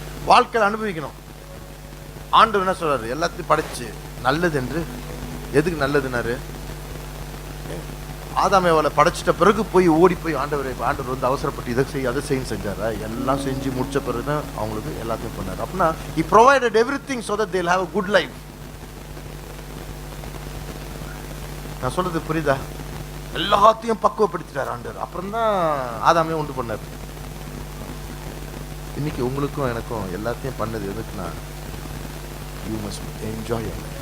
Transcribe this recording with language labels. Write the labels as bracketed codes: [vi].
[ta] வாழ்க்கையில் அனுபவிக்கணும். ஆண்டவர் என்ன சொல்றாரு? எல்லாத்தையும் படைச்சு நல்லது என்று. எதுக்கு நல்லதுன்னாரு? ஆதாமேவால படைச்சிட்ட பிறகு போய் ஓடி போய் ஆண்டவர் வந்து அவசரப்பட்டு இதை செய் அதை செய்யு செஞ்சாரா? எல்லாம் செஞ்சு முடிச்ச பிறகு தான் அவங்களுக்கு எல்லாத்தையும் பண்ணாரு. [en] அப்படின்னா he provided everything so that they'll have a good life. [ta] நான் சொல்றது புரியுதா? எல்லாத்தையும் பக்குவப்படுத்திட்டார் ஆண்டவர். அப்புறம் தான் ஆதாமே உண்டு பண்ணார். இன்னைக்கு உங்களுக்கும் எனக்கும் எல்லாத்தையும் பண்ணது எதுக்குன்னா, you must enjoy it.